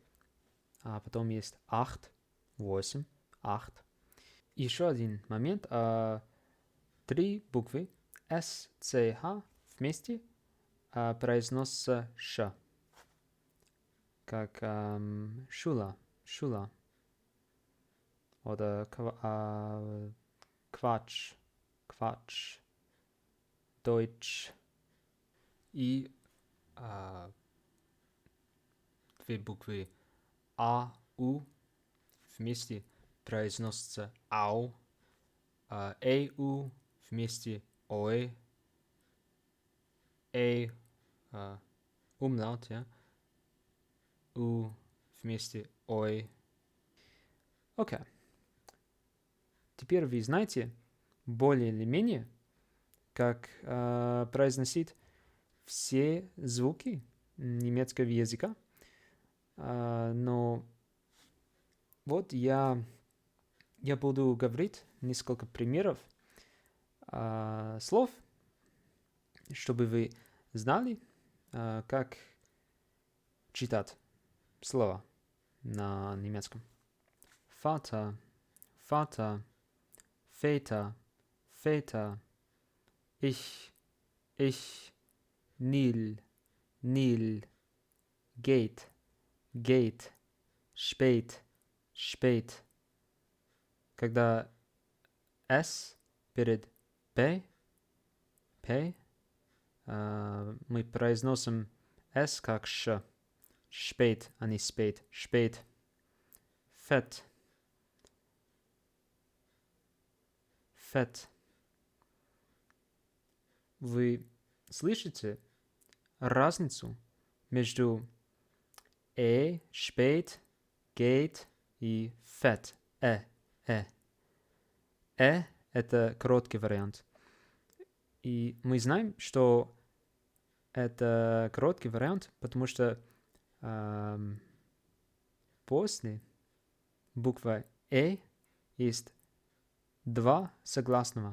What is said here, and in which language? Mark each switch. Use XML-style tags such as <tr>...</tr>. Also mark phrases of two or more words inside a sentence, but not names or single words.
<ru>А потом есть 8. Еще один момент. 3 буквы S, C, H вместе произносится Ш. Как шула.</ru> <de>Oder Quatsch. Deutsch.</de> <ru>И две буквы А, У вместе произносится ау, у вместе ой,</ru> <de>умlaut, ja,</de> <ru>у вместе ой. Окей. Теперь вы знаете более или менее, как произносить все звуки немецкого языка. Но вот я буду говорить несколько примеров слов, чтобы вы знали, как читать слова на немецком.</ru> <de>Vater, Vater, Väter, Väter, ich, Nil, Nil, geht, geht, spät, spät.</de> <ru>Когда S перед P, мы произносим S как Ш.</ru> <de>Spät,</de> <ru>а не</ru> <de>spät. Spät. Fett. Fett.</de> <ru>Вы слышите разницу между</ru> <de>spät, geht</de> <ru>и fett? Это короткий вариант. И мы знаем, что это короткий вариант, потому что после буквы есть два согласного.</ru>